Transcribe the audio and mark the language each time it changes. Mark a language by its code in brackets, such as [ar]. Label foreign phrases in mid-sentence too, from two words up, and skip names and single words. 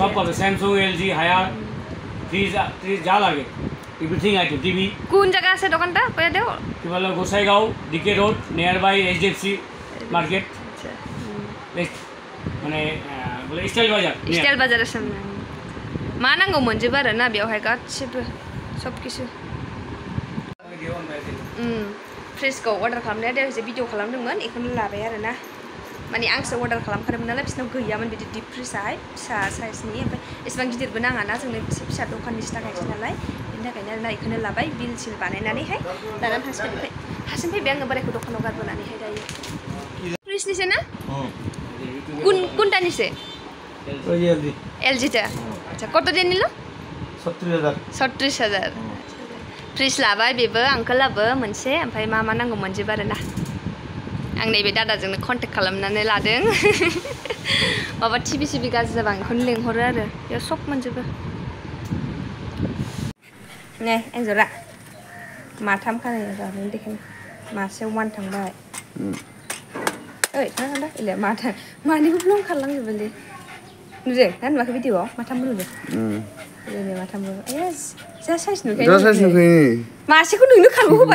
[bn] সব পাবে স্যামসাং এলজি হায়ার ফ্রিজ যা লাগে [en] everything item TV [bn] কোন জায়গা আছে দোকানটা কয়া দাও কি বলে গোসাইগাঁও ডিকে রোড [en] near by [bn] এইচডিএফসি মার্কেট আচ্ছা মানে বলে স্টাইল বাজারের [brx] সামনে মা नांगौमोन जेबो आरो ना बेवहाय गासिबो [bn] সব কিছু [brx] फ्रिजखौ अर्डार खालामनाया दे भिडिअ खालामदोंमोन बेखौनो लाबाय आरो ना माने आंसो अर्डार खालामखादोंमोन नालाय बिसोरनाव गैयामोन बिदि [en] deep fridge [brx] फिसा साइजनि ओमफ्राय एसेबां गिदिरबो नाङा ना जोंनो एसे फिसा दखाननिसो थाखायसो नालाय बेनि थाखायनो आरो ना बेखौनो लाबाय बिल सिल बानायनानैहाय लानानै हारसिं फैबाय आङो बोरायखौ दखानाव गारबोनानैहाय दायो फ्रिजनिसो ना কোনটাनिसो एलजी টা [bn] আচ্ছা কত দিয়ে নিল [brx] 37000 फ्रिज लाबाय बेबो आंकोलाबो मोनसे ओमफ्राय मा नांगौमोन जेबो आरो ना आं नैबे दादाजोंनो कन्टेक्ट खालामनानै लादों माबा टिभि गाज्रि जाबा आं बेखौनो लेंहरो आरो बेयाव सब मोनजोबो नै एन्जरा माथाम खानाय जाबाय देखो मासेयाव 1 थांबाय ओइ थांदा इले मानिबो ब्लग खालामजोबोलै नुदों ना नुवाखै भिडिअआव माथामबो नुदों इले माथामबो एस जा साइज नुखायो मासेखौ नोंनो खालबो होबाय